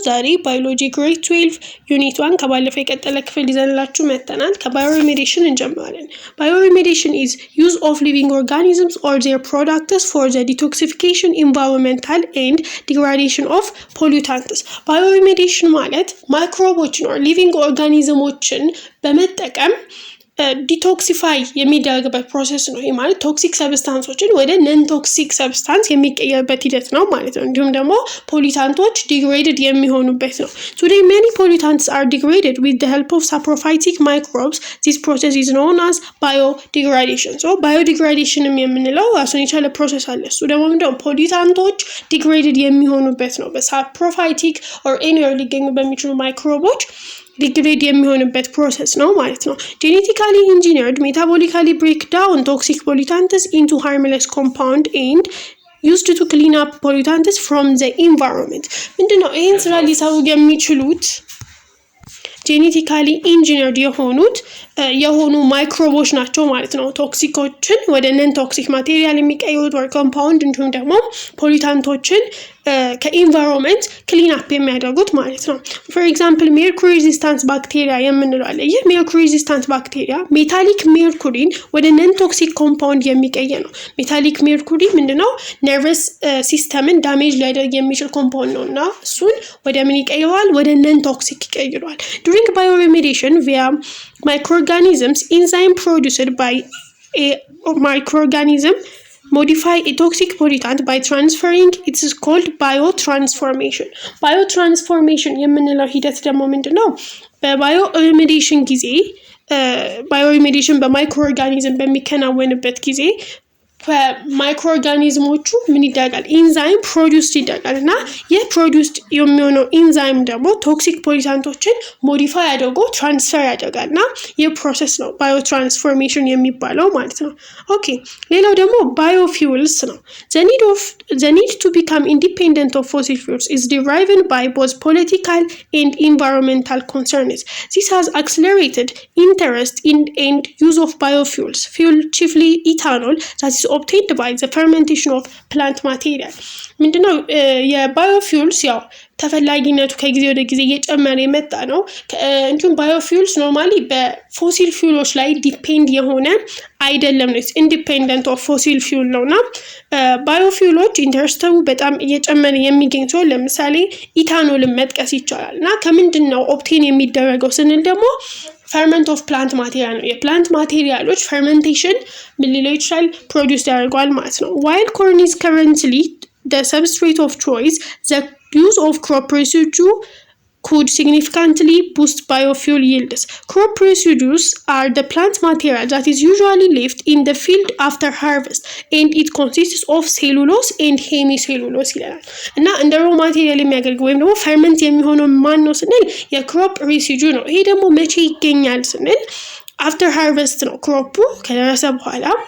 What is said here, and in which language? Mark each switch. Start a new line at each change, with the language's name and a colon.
Amharic: ዛሬ ባዮሎጂ ግሬድ 12 ዩኒት 1 ከባለፈው የቀጠለ ክፍል ይዘንላችሁ መጥተናል። ከባዮሪሜዲሽን እንጀምራለን። ባዮሪሜዲሽን
English: is use of living organisms or their products for the detoxification, environmental and degradation of pollutants.
Amharic: ባዮሪሜዲሽን ማለት ማይክሮቦችን or living organismዎችን በመጠቀም ዲቶክሲፋይ የሚደረግበት ፕሮሰስ ነው። ይሄ ማለት ቶክሲክ ሰብስታንሶችን ወደ ነን ቶክሲክ ሰብስታንስ የሚቀየርበት ሂደት ነው ማለት ነው። እንዲሁም ደግሞ ፖሊታንቶች ዲግሬድድ የሚሆኑበት ነው።
English: Today many pollutants are degraded with the help of saprophytic microbes. This process is known as biodegradation.
Amharic: So biodegradation የምንለው ራሱን የቻለ ፕሮሰስ አለ። እሱ ደግሞ ምንድነው? ፖሊታንቶች ዲግሬድድ የሚሆኑበት ነው። በሳፕሮፋይቲክ or anywhere ሊገኙ በሚችሉ ማይክሮቦች ዲግሬድ የሚሆንበት ፕሮሰስ ነው ማለት ነው።
English: genetically engineered metabolically break down toxic pollutants into harmless compound and used to clean up pollutants from the environment.
Amharic: ምንድነው ይሄን ስራ ሊሰሩ የሚችሉት? ጄኔቲካሊ ኢንጂነርድ የሆኑ ማይክሮቦች ናቸው ማለት ነው። ቶክሲኮችን ወደ ነን ቶክሲክ ማቴሪያል የሚቀይሩት ወር ኮምፓውንድ እንዲሁም ደግሞ ፖሊታንቶችን ከኢንቫይሮንመንት ክሊን አፕ የሚያደርጉት ማለት ነው። ፎር ኤግዛምፕል ሜርኩሪ ሬዚስታንስ ባክቴሪያ የምንለው አለ። ይህ ሜርኩሪ ሬዚስታንስ ባክቴሪያ ሜታሊክ ሜርኩሪን ወደ ነን ቶክሲክ ኮምፓውንድ የሚቀይር ነው። ሜታሊክ ሜርኩሪ ምንድነው? ነርቨስ ሲስተምን ዳሜጅ ሊያደርግ የሚችል ኮምፓውንድ ነው እና እሱን ወደ ምን ይቀይረዋል? ወደ ነን ቶክሲክ ይቀይረዋል።
English: During bioremediation via microorganisms, enzyme produced by a microorganism modify a toxic pollutant by transferring. It is called biotransformation.
Amharic: Biotransformation የምንለው ሂደት ደግሞ ምንድነው? በባዮሪሜዲሽን ጊዜ ባዮሪሜዲሽን በማይክሮኦርጋኒዝም በሚከናወንበት ጊዜ ማይክሮኦርጋኒዝሞቹ ምን ይደረጋል? ኢንዛይም ፕሮዲውስድ ይደረጋል እና የፕሮዲውስድ የሚሆነው ኢንዛይም ደግሞ ቶክሲክ ፖሊታንቶችን ሞዲፋይ አድርጎ ትራንስፈር ያደርጋል እና የፕሮሰስ ነው ባዮትራንስፎርሜሽን የሚባለው ማለት ነው። ኦኬ ሌላው ደግሞ ባዮፊውልስ ነው።
English: the need to become independent of fossil fuels is driven by both political and environmental concerns. This has accelerated interest in and use of biofuels. Fuel chiefly ethanol that is obtained by the fermentation of plant material.
Amharic: ምንድነው የባዮፊውልስ ያው ተፈላጊነቱ ከጊዜ ወደ ጊዜ እየጨመረ የመጣ ነው። እንዲሁም ባዮፊውልስ ኖርማሊ በፎሲል ፊውሎች ላይ ዲፔንድ የሆነ አይደለም ነው። ኢንዲፔንደንት ኦፍ ፎሲል ፊውል ነውና ባዮፊውሎች ኢንተረስቱ በጣም እየጨመረ የሚገኝ ሲሆን ለምሳሌ ኢታኖልን መጥቀስ ይቻላል እና ከምንድነው ኦብቴን የሚደረገው ስንል ደግሞ
English: ferment of plant material
Amharic: ነው። የፕላንት ማቴሪያሎች fermentation ምን ሊለው ይችላል? ፕሮዲውስ ያደርጋል ማለት ነው።
English: While corn is currently the substrate of choice, the use of crop residue could significantly boost biofuel yields. Crop residues are the plant material that is usually left in the field after harvest and it consists of cellulose and hemicellulose
Amharic: ይላል እና እንደ ሮ ማቴሪያል የሚያገለግል ወይም ደግሞ ፈርመንት የሚሆነው ማን ነው ስንል የክሮፕ ሬሲጁ ነው። ይሄ ደግሞ መቼ ይገኛል ስንል after harvest ነው። ክሮፑ ከደረሰ በኋላ